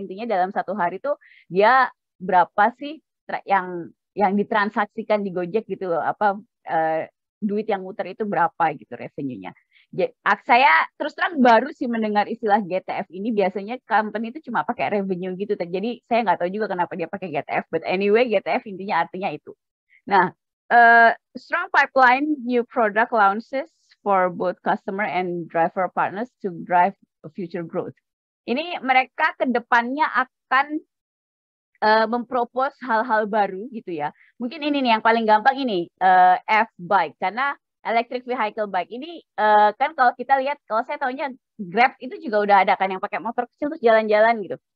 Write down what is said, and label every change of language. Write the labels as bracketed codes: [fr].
[id] Intinya dalam satu hari tuh dia berapa sih yang ditransaksikan di Gojek gitu, duit yang muter itu berapa gitu revenue-nya. Saya terus terang baru sih mendengar istilah GTF ini. Biasanya company itu cuma pakai revenue gitu. Jadi saya nggak tahu juga kenapa dia pakai GTF. [en] But anyway, [id] GTF intinya artinya itu. [en] Nah, strong pipeline new product launches for both customer and driver partners to drive future growth. [id] Ini mereka ke depannya akan mempropos hal-hal baru gitu ya. Mungkin ini nih yang paling gampang ini, F-Bike, karena electric vehicle bike ini kan kalau kita lihat, kalau saya tahunya Grab itu juga udah ada kan yang pakai motor kecil terus jalan-jalan gitu.